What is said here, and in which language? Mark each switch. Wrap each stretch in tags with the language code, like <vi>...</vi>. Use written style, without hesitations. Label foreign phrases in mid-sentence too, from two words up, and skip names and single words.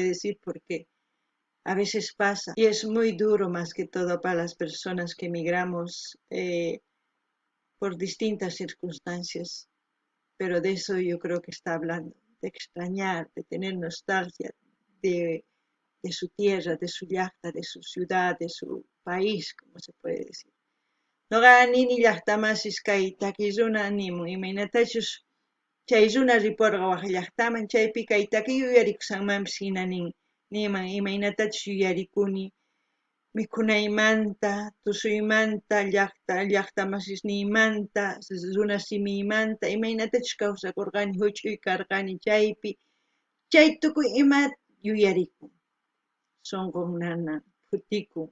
<es>decir, porque a veces pasa y es muy duro más que todo para las personas que emigramos por distintas circunstancias, pero de eso yo creo que está hablando, de extrañar, de tener nostalgia de, de su tierra, de su llaqta, de su ciudad, de su país, como se puede decir.</es> <qu>Noqa nini llaqtamasis kay takiruna nimun imaynatachus chay runa riparqa waq llaqtaman chaypi kay takiy uyarikusanmanpis hina niman imaynatachus yuyarikuni mikunaymanta, tusuymanta, llaqtamasisniymanta, runa simiymanta, imaynatachus kawsakurqani, huch'uy karqani chaypi, chay tukuy imata yuyarikun, sunqun nanan, futikun.</qu>